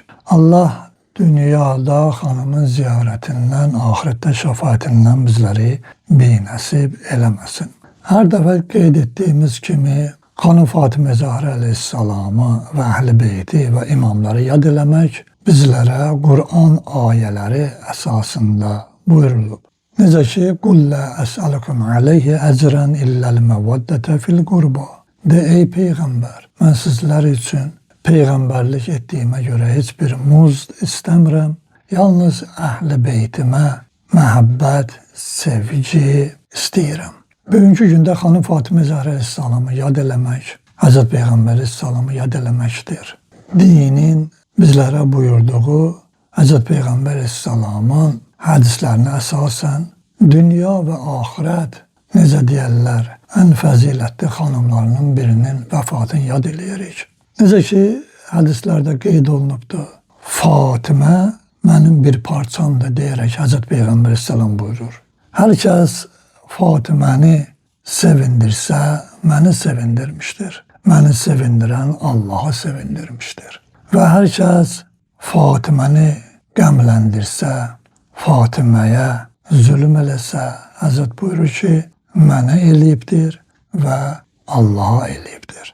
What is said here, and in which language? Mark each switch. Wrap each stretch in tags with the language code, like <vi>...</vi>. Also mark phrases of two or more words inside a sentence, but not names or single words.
<az>Allah dünyada hanımın ziyaretinden, ahirette şefaatinden bizleri binəsib eləməsin. Her dəfə qeyd ettiğimiz kimi Hanım Fatıma Zahra Aleyhisselam'ı ve Əhl-i Beyti ve imamları yad eləmək bizlere Kur'an ayələri əsasında buyurulub. Necə ki,</az> <ar>قُلْ لَا أَسْأَلُكُمْ عَلَيْهِ أَجْرًا إِلَّا الْمَوَدَّةَ فِي الْقُرْبَى.</ar> <tr>De ey Peygamber, ben sizler için peygamberlik ettiğime göre hiçbir</tr> <az>muzd istəmirəm. Yalnız Əhl-i Beytime məhəbbət, sevgi istəyirəm. Bugünkü gündə Hanım Fatıma Zahra Aleyhisselam'ı yad eləmək, Hazret Peygamber Aleyhisselam'ı yad eləməkdir. Dinin bizlere buyurduğu Hazret Peygamber Aleyhisselam'ın hadislerine esasen dünya ve ahiret necə deyərlər, en fəzilətli hanımlarının birinin vefatını yad eləyirik. Necə ki hadislerde qeyd olunubdur.</az> <tr>Fatıma benim bir parçamdır deyərək Hazret Peygamber Aleyhisselam buyurur. Herkes Fatıma'nı sevindirse beni sevindirmiştir. Beni sevindiren Allah'ı sevindirmiştir.</tr> <az>Ve herkes Fatıma'nı qəmləndirsə, Fatıma'ya zulüm eləsə, Hazret buyurur ki, mənə eləyibdir ve Allah'a eləyibdir.</az>